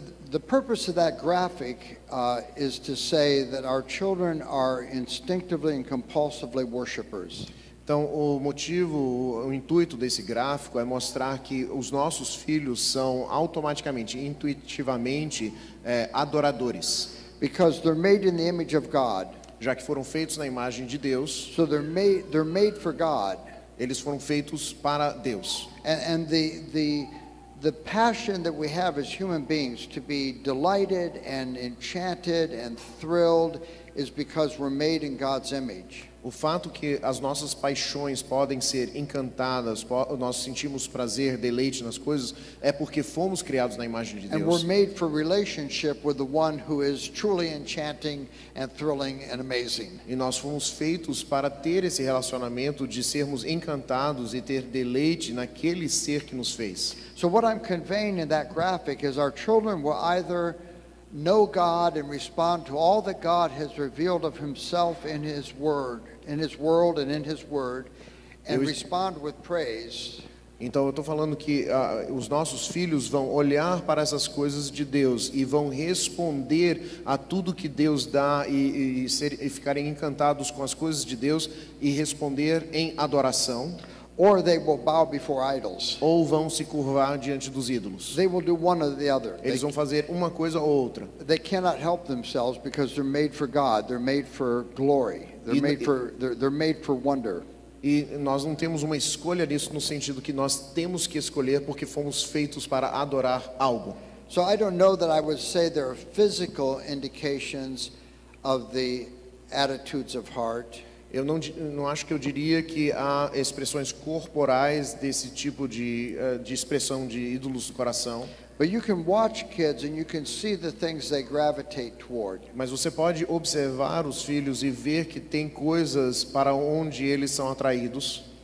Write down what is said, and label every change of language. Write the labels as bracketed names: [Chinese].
[English] The purpose of that graphic is to say that our children are instinctively and compulsively worshipers. [Portuguese] Então, o intuito desse gráfico é mostrar que os nossos filhos são automaticamente, intuitivamente, adoradores. [English] Because they're made in the image of God. [Portuguese] Já que foram feitos na imagem de Deus. [English] So they're made for God. [Portuguese] Eles foram feitos para Deus. [English] And the passion that we have as human beings to be delighted and enchanted and thrilled is because we're made in God's image. [Portuguese] O fato que as nossas paixões podem ser encantadas, nós sentimos prazer, deleite nas coisas, é porque fomos criados na imagem de Deus. [English] And we're made for relationship with the one who is truly enchanting and thrilling and amazing. [Portuguese] E nós fomos feitos para ter esse relacionamento de sermos encantados e ter deleite naquele ser que nos fez. [English] So what I'm conveying in that graphic is our children will either know God and respond to all that God has revealed of himself in his word, in his world and in his word, and respond with praise. [Portuguese] Então eu estou falando que os nossos filhos vão olhar para essas coisas de Deus e vão responder a tudo que Deus dá e ficarem encantados com as coisas de Deus e responder em adoração. [English] Or they will bow before idols. [Portuguese] Ou vão se curvar diante dos ídolos. [English] They will do one or the other. [Portuguese] Eles vão fazer uma coisa ou outra. [English] They cannot help themselves because they're made for God. They're made for glory. They're made for wonder. [Portuguese] E nós não temos uma escolha nisso no sentido que nós temos que escolher porque fomos feitos para adorar algo. [English] So I don't know that I would say there are physical indications of the attitudes of heart. [Portuguese] Eu não acho que eu diria que há expressões corporais desse tipo de expressão de ídolos do coração. [English] But you can watch kids and you can see the things they gravitate toward. [Portuguese] Mas você pode observar os filhos e ver que tem coisas para onde eles são atraídos.